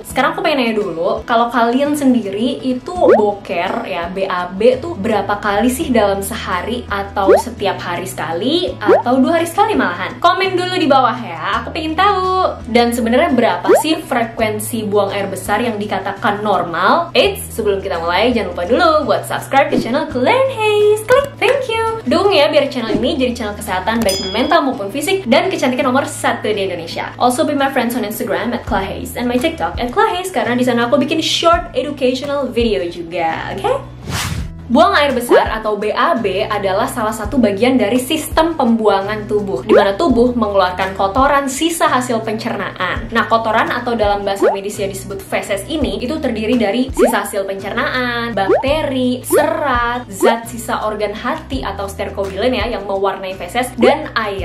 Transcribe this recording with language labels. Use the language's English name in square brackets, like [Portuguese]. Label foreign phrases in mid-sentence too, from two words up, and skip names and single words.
[Indonesian] Sekarang aku pengen nanya dulu, kalau kalian sendiri itu boker ya, BAB tuh berapa kali sih dalam sehari? Atau setiap hari sekali? Atau 2 hari sekali malahan? Komen dulu di bawah ya, aku pengen tahu. Dan sebenarnya berapa sih frekuensi buang air besar yang dikatakan normal? Eits, sebelum kita mulai jangan lupa dulu buat subscribe ke channel Kalian Guys. Klik, [English] thank you. [Indonesian] Dukung ya biar channel ini jadi channel kesehatan baik mental maupun fisik dan kecantikan nomor 1 di Indonesia. [English] Also be my friends on Instagram @clahays and my TikTok @clahays [Indonesian] karena di sana aku bikin [English] short educational video [Indonesian] juga, oke? Buang air besar atau BAB adalah salah satu bagian dari sistem pembuangan tubuh, di mana tubuh mengeluarkan kotoran sisa hasil pencernaan. Nah, kotoran atau dalam bahasa medisnya disebut feses ini, itu terdiri dari sisa hasil pencernaan, bakteri, serat, zat sisa organ hati atau sterkobilen ya, yang mewarnai feses, dan air.